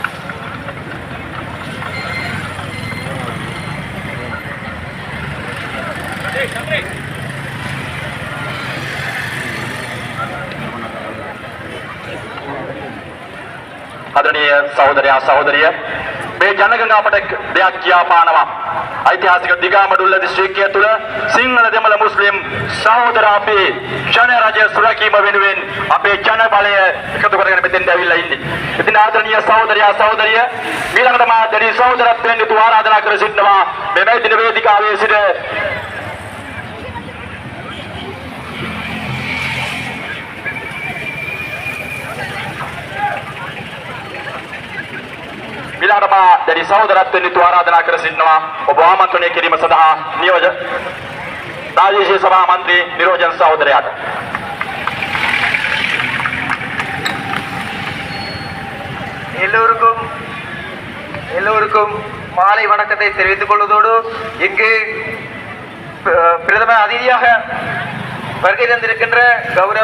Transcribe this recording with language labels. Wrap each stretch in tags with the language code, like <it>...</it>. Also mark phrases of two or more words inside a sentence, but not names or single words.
<si>ආදරණීය සහෝදරියා සහෝදරිය මේ ජනගහනට දෙයක් කියා පානවා. ඓතිහාසික දිගාමඩුල්ල දිස්ත්‍රික්කය තුළ සිංහල දෙමළ මුස්ලිම් සහෝදර අපේ ජන රජය සුරකීම වෙනුවෙන් අපේ ජන බලය එකතු කරගෙන මෙතෙන්ට ඇවිල්ලා ඉන්නේ. ඉතින් ආදරණීය සහෝදරයා සහෝදරිය ඊළඟට මා දැඩි සහෝදරත්වයෙන් යුතුව ආරාධනා කර සිටිනවා මේ දින වේදිකාවේ සිට ඊළඟට දැඩි සහෝදරත්වයෙන් යුතුව ආරාධනා කර සිටිනවා ඔබ ආමන්ත්‍රණය කිරීම සඳහා නියෝජ්‍ය රාජ්‍ය සභා මන්ත්‍රී නිරෝජන් සහෝදරයාට</si> <ta>எல்லோருக்கும் மாலை வணக்கத்தை தெரிவித்துக் கொள்வதோடு இங்கு பிரதம அதிதியாக வருகை தந்திருக்கின்ற கௌரவ</ta>